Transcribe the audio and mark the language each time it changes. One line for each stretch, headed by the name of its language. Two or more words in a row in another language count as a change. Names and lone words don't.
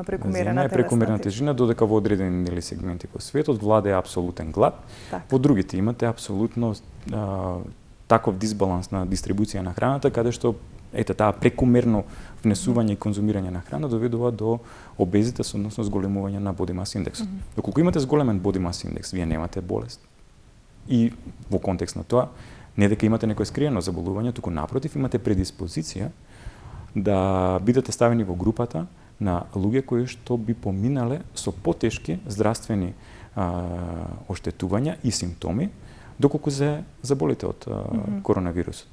Macedonian: прекумерна тежина, додека во одредени сегменти во светот владее апсолутен глад. Во другите имате апсолутно таков дисбаланс на дистрибуција на храната, каде што таа прекумерно внесување и конзумирање на храна доведува до обезитас, односно зголемување на
English: body mass
Macedonian: индекс. Доколку имате зголемен
English: body mass
Macedonian: индекс, вие немате болест. И во контекст на тоа, не дека имате некој скриено заболување, туку напротив имате предиспозиција да бидете ставени во групата на луѓе кои што би поминале со потешки здравствени оштетувања и симптоми доколку се заболите од коронавирусот.